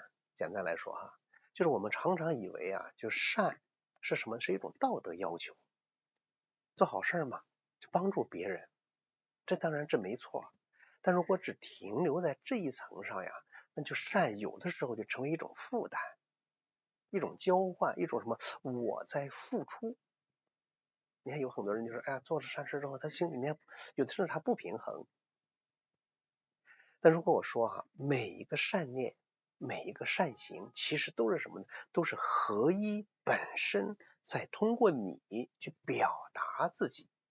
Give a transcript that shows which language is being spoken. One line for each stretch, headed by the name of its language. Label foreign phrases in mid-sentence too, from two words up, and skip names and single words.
Chinese: 簡單來說哈，就是我們常常以為啊，就善是什麼？是一種道德要求，做好事嘛，就幫助別人，這當然這沒錯。但如果只停留在這一層上呀，那就善有的時候就成為一種負擔，一種交換，一種什麼？我在付出。你看有很多人就說，做了善事之後，他心裡面有的时候他不平衡。但如果我說每一個善念，每一個善行，其實都是什麼呢？都是合一本身在通過你去表達自己。